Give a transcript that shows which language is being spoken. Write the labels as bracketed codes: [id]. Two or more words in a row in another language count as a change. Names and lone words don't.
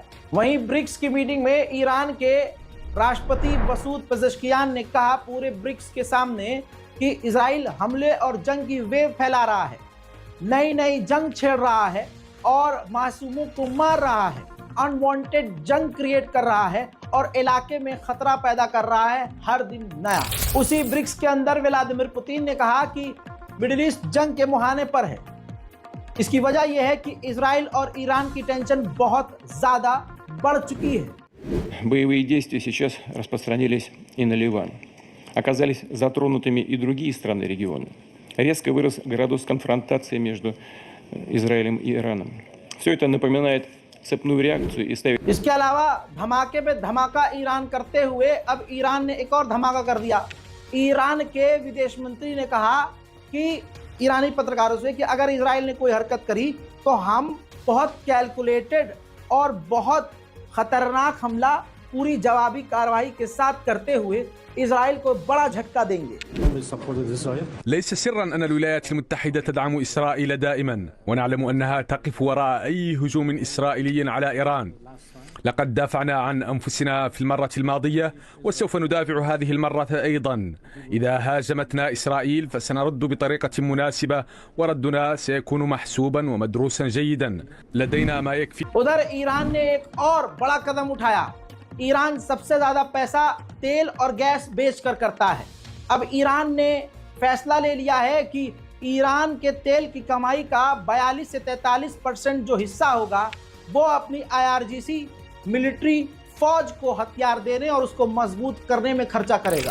[hi] वहीं ब्रिक्स की मीटिंग में ईरान के राष्ट्रपति मसूद पेजेश्कियान ने कहा पूरे ब्रिक्स के सामने कि इजराइल हमले और जंग की वेव फैला रहा है, नई नई जंग छेड़ रहा है और मासूमों को मार रहा है, अनवांटेड जंग क्रिएट कर रहा है और इलाके में खतरा पैदा कर रहा है हर दिन नया। उसी ब्रिक्स के अंदर व्लादिमीर पुतिन ने कहा कि मिडिल ईस्ट जंग के मुहाने पर है। इसकी वजह यह है कि इजराइल और ईरान की टेंशन बहुत ज़्यादा बढ़ चुकी है। [ru] Боевые действия сейчас распространились и на Ливан. Оказались затронутыми и другие страны региона. Резко вырос градус конфронтации между Израилем и Ираном. Все это напоминает цепную реакцию и ставит... [hi] इसके अलावा धमाके पे धमाका ईरान करते हुए अब ईरान ने एक और धमाका कर दिया। ईरान के विदेश मंत्री ने कहा कि ईरानी पत्रकारों से कि अगर इजराइल ने कोई हरकत करी तो हम बहुत कैलकुलेटेड और बहुत खतरनाक हमला पूरी जवाबी कार्रवाई के साथ करते हुए इजराइल को बड़ा झटका देंगे। [ar] ليس سرا أن الولايات المتحدة تدعم إسرائيل دائما، ونعلم أنها تقف وراء أي هجوم إسرائيلي على إيران. لقد دافعنا عن أنفسنا في المرة الماضية وسوف ندافع هذه المرة أيضا. إذا هاجمتنا إسرائيل فسنرد بطريقة مناسبة وردنا سيكون محسوبا ومدروسا جيدا. لدينا ما يكفي. [hi] उधर ईरान ने एक और बड़ा कदम उठाया। ईरान सबसे ज़्यादा पैसा तेल और गैस बेचकर करता है। अब ईरान ने फैसला ले लिया है कि ईरान के तेल की कमाई का 42 से 43% जो हिस्सा होगा वो अपनी IRGC मिलिट्री फौज को हथियार देने और उसको मजबूत करने में खर्चा करेगा।